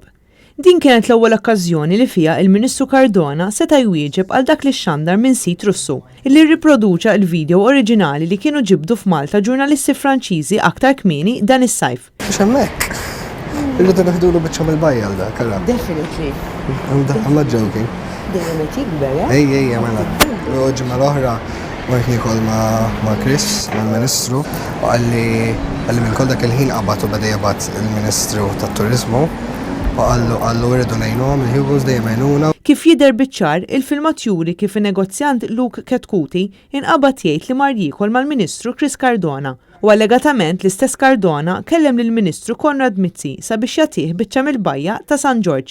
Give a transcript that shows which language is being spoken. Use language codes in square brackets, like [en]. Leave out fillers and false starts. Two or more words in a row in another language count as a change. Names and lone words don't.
[mt] Din kienet l-ewwel okkażjoni li fiha il-Ministru Cardona seta' jwieġeb għal dak li xandar minn sit Russu illi rriproduċa l-video oriġinali li kienu ġibdu f'Malta ġurnalisti Franċiżi aktar kmieni dan is-sajf. Mhux hemmhekk. Irridu neħdulu biċċa mill-bajja għal dak, allura. [en] Definitely. I'm not joking. [mt] Dejjem qed jikber, eh? Ej, mela. Ġimgħa l-oħra mort nikol ma' Chris, mal-Ministru, u għalli minn kol dak il-ħin qabad u beda jabad il-Ministru tat-Turizmu u għallu irridu ngħinuhom il-Hugos dejjem għajnuna. Kif jidher biċ-ċar, il-filmat juri kif in-negozjant Luke Ketkuti inqabad jgħid li mar jiekol mal-Ministru Chris Cardona u allegatament l-istess Cardona kellem lill-Ministru Konrad Mizzi sabiex jagħtih biċċa mill-bajja ta' San George.